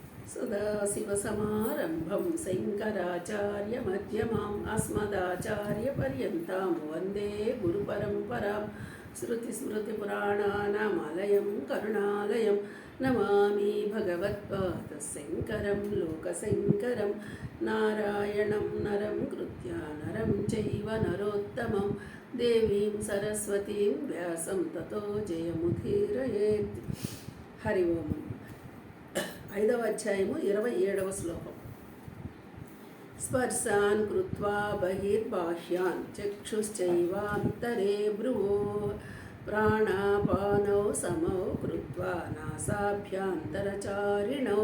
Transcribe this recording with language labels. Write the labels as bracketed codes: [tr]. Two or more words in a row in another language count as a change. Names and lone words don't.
[sa] सदाशिवसमारम्भं शङ्कराचार्यमध्यमाम् अस्मदाचार्यपर्यन्तां वन्दे गुरुपरम्परां श्रुतिस्मृतिपुराणानामालयं करुणालयं नमामि भगवत्पादशङ्करं लोकशङ्करं नारायणं नरं कृत्या नरं चैव नरोत्तमं देवीं सरस्वतीं व्यासं ततो जयमुदीरयेत्। हरि ओम्। [te] 5వ అధ్యాయము 27వ శ్లోకం. [sa] స్పర్శాన్ కృత్వా బహిర్బాహ్యాన్ చక్షుశ్చైవాంతరే భ్రువో ప్రాణాపానౌ సమౌ కృత్వా నాసాభ్యాంతరచారిణౌ.